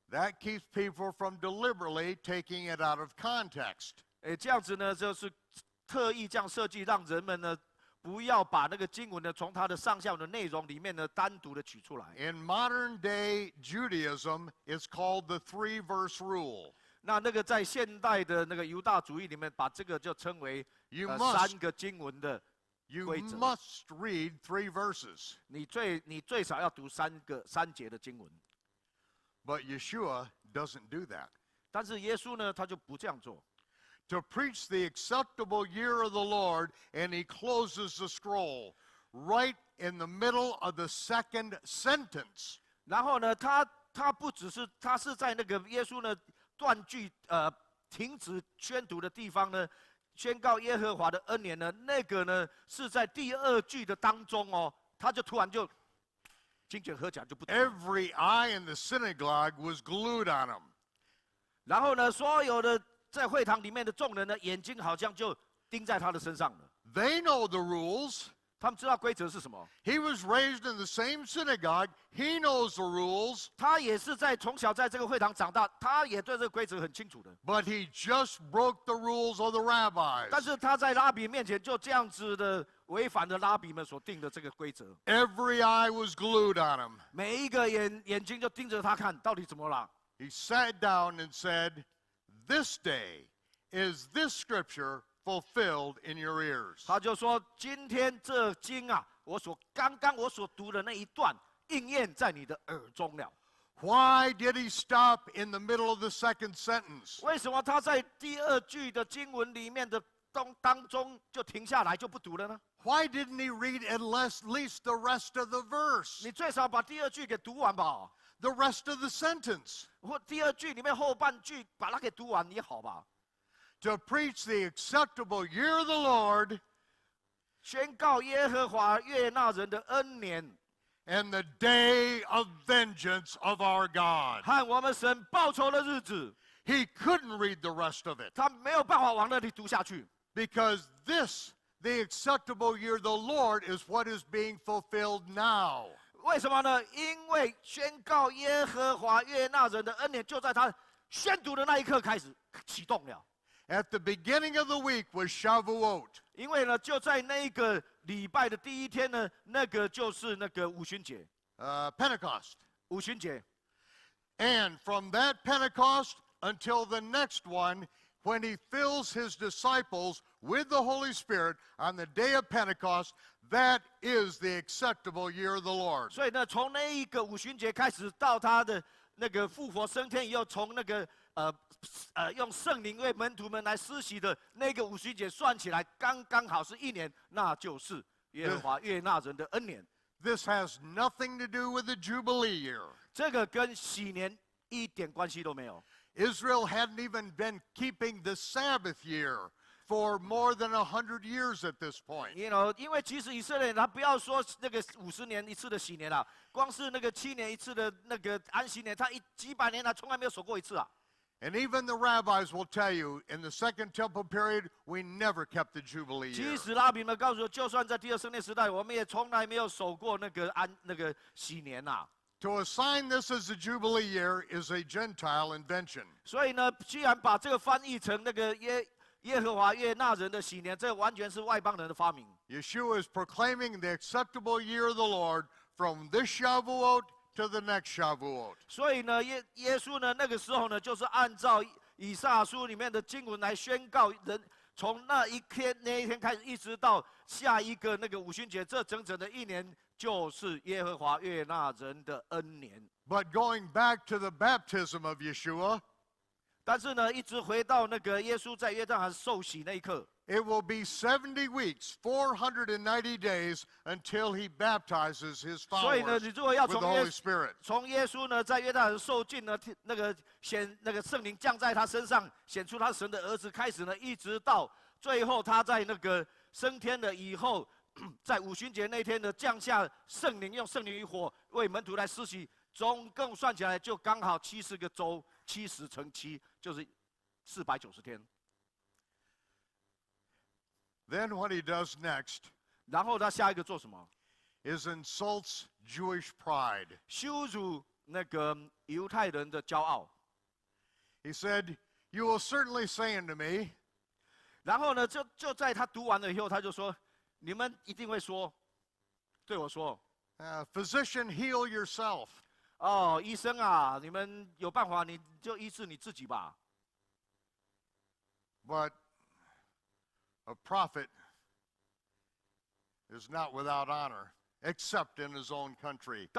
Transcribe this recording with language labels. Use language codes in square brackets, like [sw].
[en] That keeps people from deliberately taking it out of context. [zh] 这样子呢，就是特意这样设计，让人们呢不要把那个经文呢从它的上下的内容里面呢单独的取出来。 [en] In modern day Judaism, it's called the 3-verse rule. [zh] 那个在现代的那个犹大主义里面，把这个就称为3个经文的规则。 [en] You must read 3 verses. [zh] 你最少要读3节的经文。 [en] But Yeshua doesn't do that. [zh] 但是耶稣呢，他就不这样做。 [en] To preach the acceptable year of the Lord, and he closes the scroll right in the middle of the second sentence. [zh] 然后呢，他不只是他是在那个耶稣呢断句停止宣读的地方呢，宣告耶和华的恩年呢，那个呢是在第2句的当中哦，他就突然就经卷合起来就不读。 [en] Every eye in the synagogue was glued on him. [zh] 然后呢，所有的在会堂里面的众人呢，眼睛好像就盯在他的身上了。 [en] They know the rules. [zh] 他们知道规则是什么。 [en] He was raised in the same synagogue. He knows the rules. [zh] 他也是从小在这个会堂长大，他也对这个规则很清楚的。 [en] But he just broke the rules of the rabbis. [zh] 但是他在拉比面前就这样子的违反了拉比们所定的这个规则。 [en] Every eye was glued on him. [zh] 每一个眼睛就盯着他看，到底怎么了？ [en] He sat down and said, "This day is this scripture fulfilled in your ears. [zh] 他就说：“今天这经啊，刚刚我所读的那一段，应验在你的耳中了。” [en] Why did he stop in the middle of the second sentence? [zh] 为什么他在第二句的经文里面的当中就停下来就不读了呢？ [en] Why didn't he read at least the rest of the verse? [zh] 你最少把第二句给读完吧， [en] The rest of the sentence. [zh] 或第二句里面后半句把它给读完也好吧。 [en] To preach the acceptable year of the Lord [zh] 宣告耶和华悦纳人的恩年 [en] and the day of vengeance of our God. [zh] 和我们神报仇的日子， [en] He couldn't read the rest of it [zh] 他没有办法往那里读下去， [en] because this, the acceptable year of the Lord, is what is being fulfilled now. [zh] 为什么呢？因为宣告耶和华悦纳人的恩年，就在他宣读的那一刻开始启动了。 [en] At the beginning of the week was Shavuot. [zh] 因为呢，就在那个礼拜的第一天呢，那个就是那个五旬节， [en] Pentecost. [zh] 五旬节。 [en] And from that Pentecost until the next one, when he fills his disciples with the Holy Spirit on the day of Pentecost, that is the acceptable year of the Lord. [zh] 所以呢，从那一个五旬节开始，到他的那个复活升天以后，从那个用圣灵为门徒们来施洗的那个五旬节算起来，刚刚好是一年，那就是耶和华悦纳人的恩年。 [en] This has nothing to do with the Jubilee year. [zh] 这个跟喜年一点关系都没有。 [en] Israel hadn't even been keeping the Sabbath year for more than 100 years at this point. [zh] 因为其实以色列人他不要说那个50年一次的喜年啦，光是那个7年一次的那个安息年，他几百年来从来没有守过一次啊。 [en] And even the rabbis will tell you, in the Second Temple period, we never kept the Jubilee [zh] 其 [en] year. [zh] 实拉比们告诉我，就算在第二圣殿时代，我们也从来没有守过那个喜年呐。 [en] To assign this as a Jubilee year is a Gentile invention. [zh] 所以呢，既然把这个翻译成那个耶和华悦纳人的喜年，这完全是外邦人的发明。 [en] Yeshua is proclaiming the acceptable year of the Lord from this Shavuot to the next Shavuot. [zh] 所以呢，耶稣呢，那个时候呢，就是按照以赛亚书里面的经文来宣告人，从那一天开始，一直到下一个那个五旬节，这整整的一年，就是耶和华悦纳人的恩年。 [en] But going back to the baptism of Yeshua, [zh] 但是呢，一直回到那个耶稣在约旦河受洗那一刻， [en] it will be 70 weeks, 490 days until he baptizes his [zh] 所以呢，你如果要 [en] with the [zh] 从 [en] Holy Spirit. [zh] 从耶稣呢在约旦河受尽呢，那个圣灵降在他身上，显出他神的儿子开始呢，一直到最后他在那个升天了以后，在五旬节那天呢降下圣灵，用圣灵与火为门徒来施洗，总共算起来就刚好70个周，70乘7就是490天。 [en] Then what he does next [zh] 然后他下一个做什么？ [en] is insults Jewish pride. [zh] 羞辱那个犹太人的骄傲。 [en] He said, "You will certainly say unto me, [zh] 然后呢，就在他读完了以后，他就说：“你们一定会说，对我说， [en] Physician, heal yourself." [zh] 哦，医生啊，你们有办法，你就医治你自己吧。 [en] But a prophet is not without honor, except in his own country